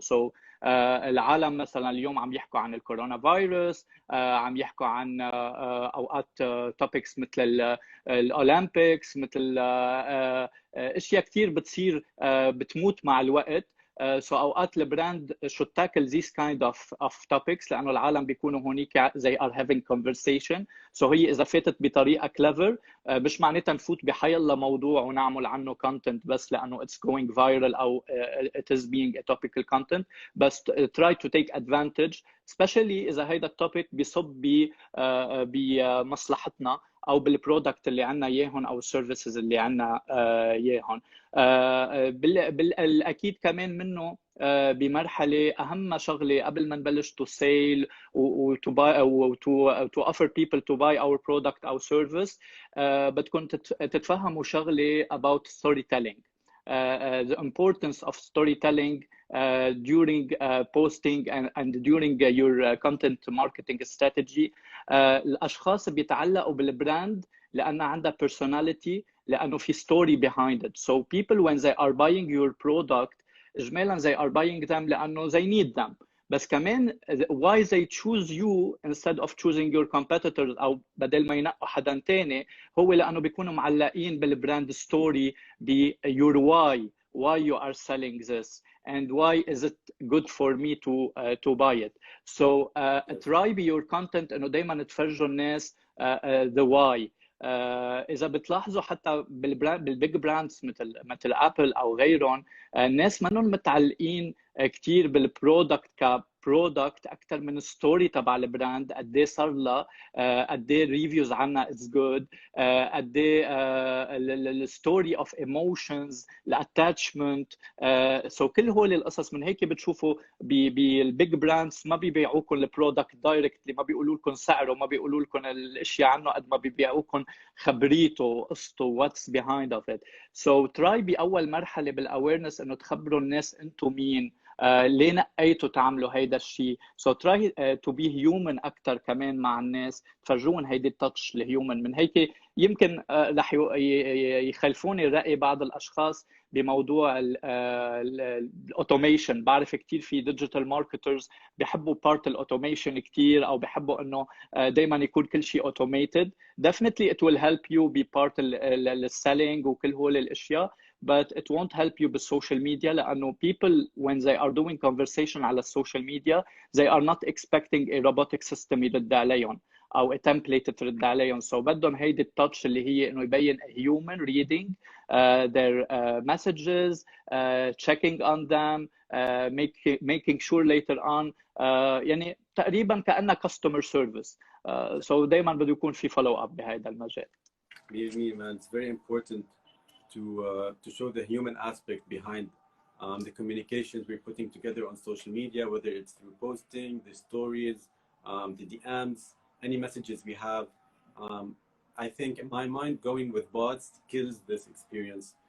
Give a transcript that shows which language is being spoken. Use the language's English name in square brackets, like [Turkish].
[Arabic] So العالم مثلا اليوم عم يحكوا عن الكورونا فيروس، عم يحكوا عن اوقات توبكس مثل الاولمبيكس، مثل اشياء كثير بتصير بتموت مع الوقت. [English] So [Arabic] اوقات البراند [English] should tackle these kind of topics [Arabic] لانه العالم بيكونوا هونيك [English] they are having conversation. [Arabic] So هي اذا فاتت بطريقه clever مش معناتها نفوت بحيلا موضوع ونعمل عنه content بس لانه [English] it's going viral [Arabic] او [English] it is being a topical content، [Arabic] بس [English] try to take advantage especially [Arabic] اذا هيدا التوبيك بيصب بمصلحتنا او بالبرودكت اللي عندنا اياهم او السيرفيسز اللي عندنا اياهم. بالاكيد كمان منه بمرحله اهم شغله قبل ما نبلش [English] to sell to buy [Arabic] او [English] to offer people to buy our product [Arabic] او service بدكم تتفهموا شغله about storytelling. [English] The importance of storytelling during posting and during your content marketing strategy. [Arabic] الأشخاص بيتعلقوا بالبراند لأن عندها personality، لأنه في story behind it. [English] So people when they are buying your product إجمالا they are buying them [Arabic] لأنه [English] they need them. بس كمان why they choose you instead of choosing your competitors [Arabic] أو بدل ما ينقوا حدا تاني هو لأنه بيكونوا [English] معلقين بالبراند ستوري ب your why you are selling this and why is it good for me to buy it. So try be your content [Arabic] إنه دايما تفرجوا الناس [English] the why. [Arabic] إذا بتلاحظوا حتى بالبيج براندز مثل أبل أو غيرهم الناس منهم متعلقين كتير بالبرودكت كبرودكت أكثر من الستوري تبع البراند، قد إيه صار لها، قد إيه ريفيوز عنها اتس جود، قد إيه الستوري أوف ايموشنز، الاتاتشمنت. سو كل هول القصص من هيك بتشوفوا بالبيج براندز ما بيبيعوكم البرودكت دايركتلي، ما بيقولوا لكم سعره، ما بيقولوا لكم الاشياء عنه، قد ما بيبيعوكم خبريته، قصته، [English] What's behind of it. So try [Arabic] باول مرحله بالاويرنس انه تخبروا الناس انتم مين، ليه نقيتوا تعملوا هيدا الشيء. [English] so try to be human [Arabic] اكثر كمان مع الناس، تفرجون هيدي التاتش الهيومن. من هيك يمكن رح يخلفوني الراي بعض الاشخاص بموضوع الاوتوميشن. بعرف كثير في ديجيتال ماركترز بيحبوا بارت الاوتوميشن كثير، او بيحبوا انه دائما يكون كل شيء اوتوميتد. [English] definitely it will help you be part السيلينج [Arabic] وكل هول الاشياء، [English] but it won't help you بالسوشيال media, [Arabic] لانه [English] people when they are doing conversation على السوشيال media they are not expecting a robotic system [Arabic] يرد عليهم [English] او a template [Arabic] ترد عليهم. [English] so [Arabic] بدهم هيدي التاتش اللي هي انه يبين [English] a human reading their messages, checking on them, making sure later on [Arabic] يعني تقريبا كأنها [English] customer service. so [Arabic] دايما بده يكون في follow up بهذا المجال. [English] Believe me, man, it's very important to show the human aspect behind the communications we're putting together on social media, whether it's through posting, the stories, the DMs, any messages we have. I think in my mind, going with bots kills this experience.